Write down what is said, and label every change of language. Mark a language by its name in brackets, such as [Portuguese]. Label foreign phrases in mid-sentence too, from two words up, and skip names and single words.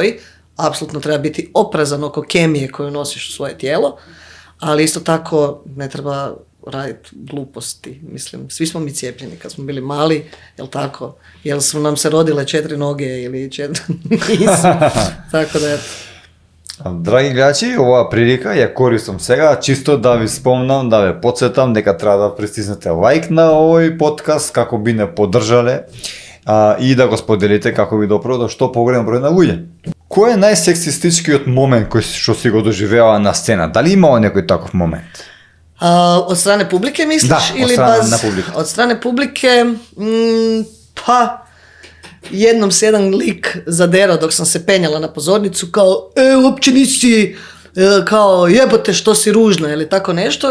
[Croatian] Apsolutno treba biti oprezan oko kemije koju nosiš u svoje tijelo, ali isto tako ne treba raditi gluposti. Mislim, svi smo mi cijepljeni kad smo bili mali, jel tako? Jel su nam se rodile 4 noge ili 4 nisu. Tako da eto. [Macedonian] Драги гледачи, оваа прилика ја користам сега чисто да ви спомнам, да ве подсетам дека треба да притиснете лайк на овој подкаст како би не поддржале и да го споделите како би допро до што поголем број на луѓе. Кој е најсексистичкиот момент кој што си го доживеала на сцена? Дали имало некој таков момент? [Croatian] Od strane publike misliš? Da, od ili strane na publike. Od strane publike, pa jednom se jedan lik zaderao dok sam se penjala na pozornicu kao uopće nisi, kao jebote što si ružna ili tako nešto.